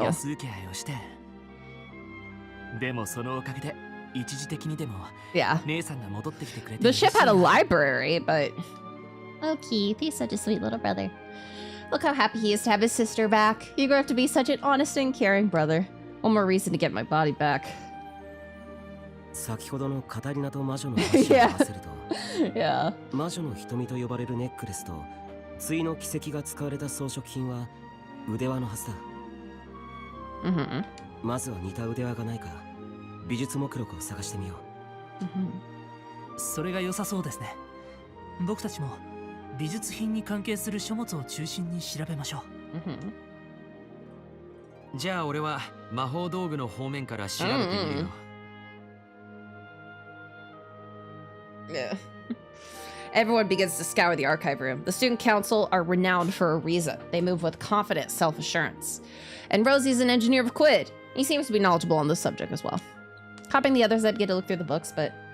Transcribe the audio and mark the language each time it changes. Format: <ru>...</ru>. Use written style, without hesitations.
<ja>わらず安請け合いをして。でもそのおかげで一時的にでも</ja> <en>Yeah.</en> <ja>姉さんが戻ってきてくれて</ja> <en>The ship had a library, but... Oh, Keith, he's such a sweet little brother. Look how happy he is to have his sister back. You grow up to be such an honest and caring brother. One more reason to get my body back.</en> <ja>先ほどのカタリナと魔女の話を合わせると</ja> <en>Yeah.</en> <ja>魔女の瞳と呼ばれるネックレスと対の軌跡が使われた装飾品は腕輪のはずだ。 Mm-hmm. まずは似た腕輪がないか美術目録を探してみよう。それが良さそうですね。僕たちも美術品に関係する書物を中心に調べましょう。じゃあ俺は魔法道具の方面から調べてみるよ。</ja> <en>Yeah. Everyone begins to scour the archive room. The student council are renowned for a reason. They move with confident self-assurance. And Rosie's an engineer of Quid. He seems to be knowledgeable on this subject as well. Copying the others, I'd get to look through the books, but...</en>